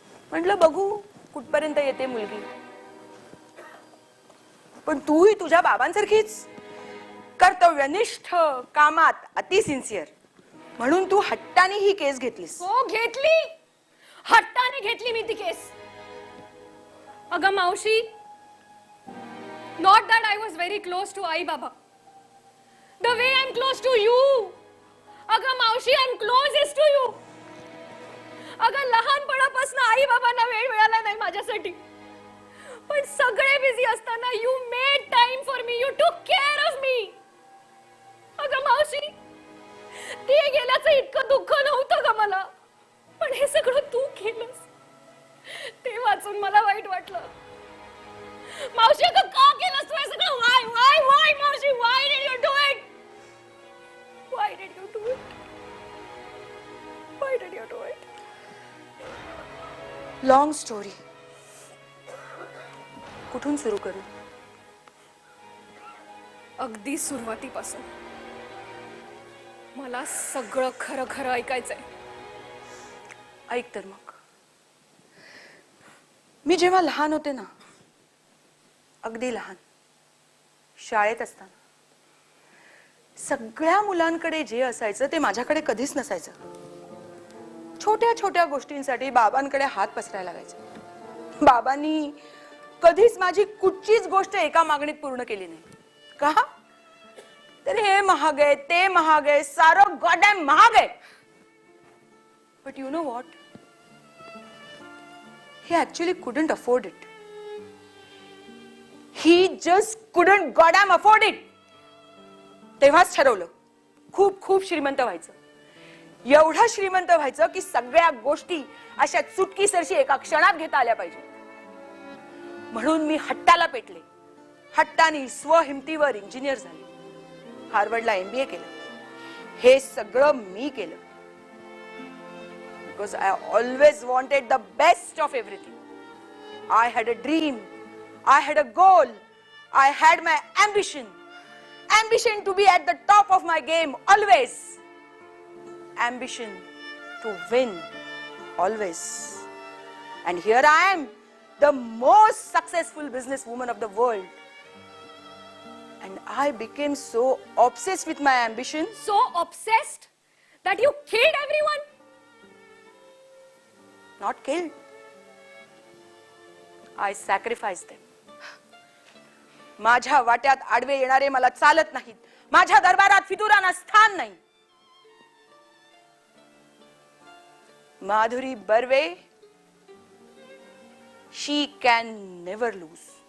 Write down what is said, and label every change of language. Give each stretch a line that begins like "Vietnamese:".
Marathi: म्हटलं बघू कुठपर्यंत येते मुलगी. पण तूही तुझ्या बाबांसारखीच कर्तव्यनिष्ठ, कामात अति सिन्सिअर, म्हणून तू हट्टाने ही केस घेतलीस. हो घेतली, हट्टाने घेतली मी ती केस. अगं मावशी,
English: not that I was very close to आई बाबा, the way I'm close to you.
Marathi: अगं मावशी,
English: I'm closest to you.
Marathi: अगं लहानपणापासून आई बाबांना वेळ मिळाला नाही माझ्यासाठी, पण सगळे बिझी असताना
English: you made time for me, you took care of me.
Marathi: अगं मावशी, ते गेल्याचं इतकं दुःख नव्हतं ग मला, पण हे सगळं तू केलंस ते वाचून मला वाईट वाटलं. मावशी अगं का केलंस तू हे सगळं?
English: Why मावशी, why did you do it? Why did you do it? Why did you do it? Long story.
Marathi: कुठून सुरू करू? अगदी सुरुवातीपासून. मला सगळं खरं खरं ऐकायचंय. ऐक तर मग. मी जेव्हा लहान होते ना, अगदी लहान, शाळेत असताना सगळ्या मुलांकडे जे असायचं ते माझ्याकडे कधीच नसायचं. छोट्या छोट्या गोष्टींसाठी बाबांकडे हात पसरायला लागायचे. बाबांनी कधीच माझी कुठचीच गोष्ट एका मागणीत पूर्ण केली नाही. का? तर हे महाग आहे, ते महाग आहे, सारं गॉडॅम महाग आहे.
English: But you know what, he actually couldn't afford it. He just couldn't goddamn afford it.
Marathi: तेव्हाच ठरवलं खूप खूप श्रीमंत व्हायचं. एवढं श्रीमंत व्हायचं की सगळ्या गोष्टी अशा चुटकीसरशी एका क्षणात घेता आल्या पाहिजे. म्हणून मी हट्टाला पेटले. हट्टाने स्वहिमतीवर इंजिनियर झाले. हार्वर्डला MBA केलं. हे सगळं मी केलं.
English: Because I always wanted the best of everything. I had a dream. I had a goal. I had my ambition. Ambition to be at the top of my game always. Ambition to win always. And here I am, the most successful businesswoman of the world. And I became so obsessed with my ambition. So obsessed that you killed everyone. Not killed. I sacrificed them.
Marathi: माझ्या वाट्यात आडवे येणारे मला चालत नाहीत. माझ्या दरबारात फितुरांना स्थान नाही.
English: Madhuri Barve, she can never lose.